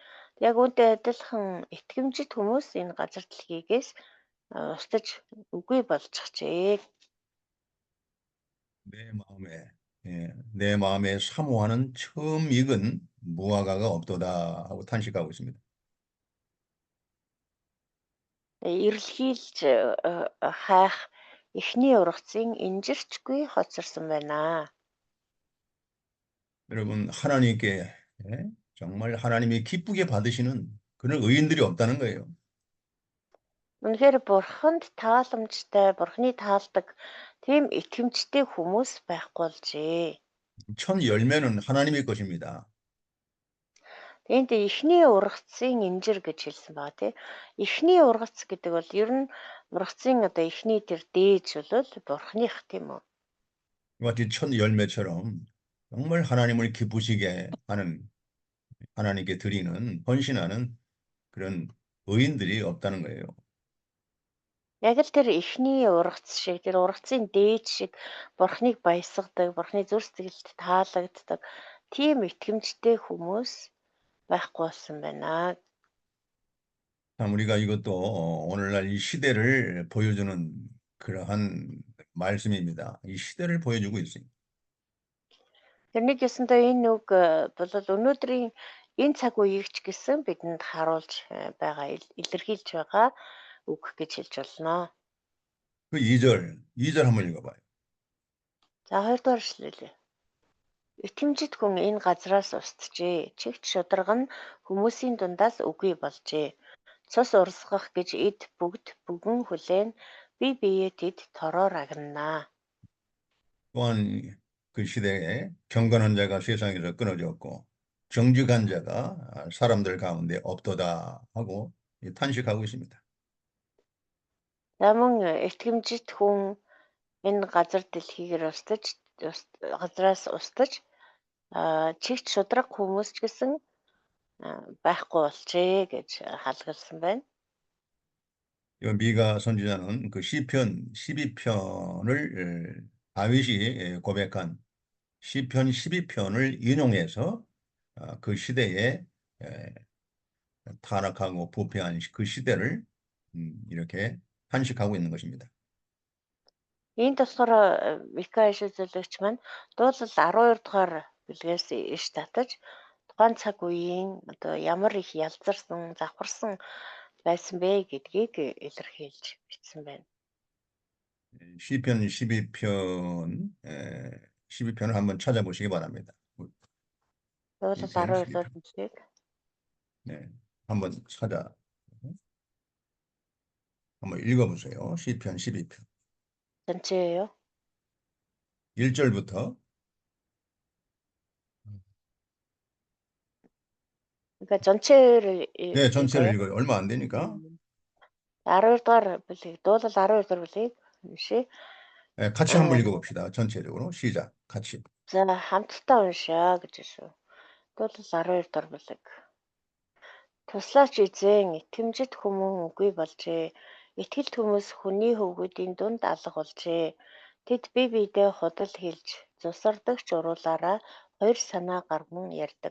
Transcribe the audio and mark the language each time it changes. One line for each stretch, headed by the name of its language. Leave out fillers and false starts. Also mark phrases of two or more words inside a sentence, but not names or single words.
Mongolian: Яг үүнтэй адилхан итгэмжит хүмүүс энэ газар дэлхийгээс устж үгүй болчихжээ.
Korean: 내 마음에 사모하는 처음 익은 무화과가 없도다 하고 탄식하고 있습니다.
Mongolian: Эрэлхийлж хайх эхний ургацын инжирчгүй хоцорсон байна.
Korean: 여러분 하나님께 정말 하나님이 기쁘게 받으시는 그런 의인들이 없다는 거예요.
Mongolian: Үнэхээр бурханд тааламжтай, бурхны таалдаг тийм итгэмжтэй хүмүүс байхгүй болжээ.
Korean: 첫 열매는 하나님의 것입니다.
Mongolian: Энд эхний ургацын инжир гэж хэлсэн байгаа тийм. Эхний ургац гэдэг бол ер нь ургацын одоо эхний тэр дээж бол бурхных тийм үү.
Korean: 마치 첫 열매처럼 정말 하나님을 기쁘시게 하는 하나님께 드리는 헌신하는 그런 의인들이 없다는 거예요.
Mongolian: Яг л тэр эхний ургац шиг тэр ургацын дээж шиг бурхныг баясгадаг, бурхны зүр сэтгэлд таалагддаг тийм итгэмжтэй хүмүүс байхгүй болсон байна.
Korean: 참 우리가 이것도 오늘날 이 시대를 보여주는 그러한 말씀입니다. 이 시대를 보여주고 있습니다.
Mongolian: Тэрнийг ясандаа энэ үг бол өнөөдрийн энэ цаг үеийг ч гэсэн бидэнд харуулж байгаа, илэрхийлж байгаа үг гэж хэлж болно.
Korean: 그 2절 한번 읽어봐요.
Mongolian: За 2-р эшлэл. Итгэмжит хүн энэ газраас устжээ. Чигт шударга нь хүмүүсийн дундаас үгүй болжээ. Цус урсгах гэж эд бүгд бүгэн хүлээн бие биеэ тэд тороор агнана.
Korean: 또한 그 시대에 경건한 자가 세상에서 끊어졌고 정직한 자가 사람들 가운데 없도다 하고 탄식하고 있습니다.
Mongolian: За мөн итгэмжит хүн энэ газар дэлхийгээр газраас устж чигт шудраг хүмүүс ч гэсэн байхгүй болжээ гэж халгалсан байна.
Korean: 이 미가 선지자는 그 시편 12편을 다윗이 고백한 시편 12편을 인용해서 그 시대에 타락하고 부패한 그 시대를 이렇게 탄식하고 있는 것입니다.
Mongolian: Энд болохоор Мика иш үзүүлэгч маань дуулал 12 дугаар бүлгээс иш татаж тухайн цаг үеийн одоо ямар их ялзарсан, завхарсан байсан бэ гэдгийг илэрхийлж бичсэн байна.
Korean: 시편 12편 12편을 한번 찾아보시기 바랍니다.
Mongolian: Дуулал
Korean: 시편
Mongolian: 12 дугаар
Korean: 12편.
Mongolian: бүлгийг
Korean: 네, 한번 한번 읽어보세요. 시편 12편. 전체예요. 1절부터 그러니까 전체를 네, 전체를 읽어요. 읽어요. 얼마 안 되니까
Mongolian: 12 дугаар бүлгийг дуулал 12 дугаар бүлгийг уншия.
Korean: 네, 같이 한번 읽어봅시다. 전체적으로 시작. 같이.
Mongolian: За хамтдаа уншаа гэж шүү. Дуулал 12 дугаар бүлэг. Туслаач эзэн итгэмжит хүмүүн үгүй болжээ. Итгэлт хүмүүс хүний хөвгүүдийн дунд алга болжээ. Тэд бие биедээ худал хэлж, зусардагч уруулаараа хоёр санаа гарган ярьдаг.